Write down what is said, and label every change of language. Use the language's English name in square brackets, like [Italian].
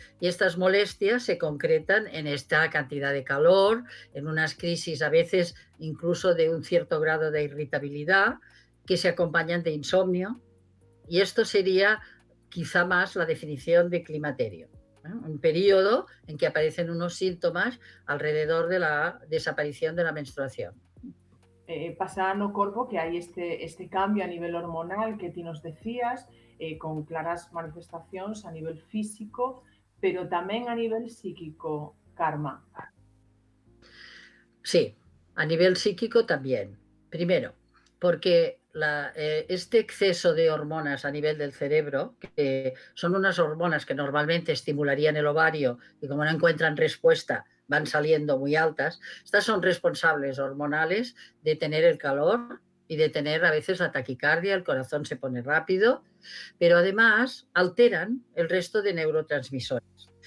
[Spanish] Y estas molestias se concretan en esta cantidad de calor, en unas crisis a veces incluso de un cierto grado de irritabilidad, que se acompañan de insomnio. Y esto sería quizá más la definición de climaterio, un periodo en que aparecen unos síntomas alrededor de la desaparición de la menstruación. [Galician] Pasa no corpo que hai este cambio a nivel hormonal que ti nos decías, con claras manifestacións a nivel físico, pero tamén a nivel psíquico, Carme. [Spanish] Sí, a nivel psíquico también. Primero, porque este exceso de hormonas a nivel del cerebro, que son unas hormonas que normalmente estimularían el ovario y como no encuentran respuesta van saliendo muy altas, estas son responsables hormonales de tener el calor y de tener a veces la taquicardia, el corazón se pone rápido, pero además alteran el resto de neurotransmisores.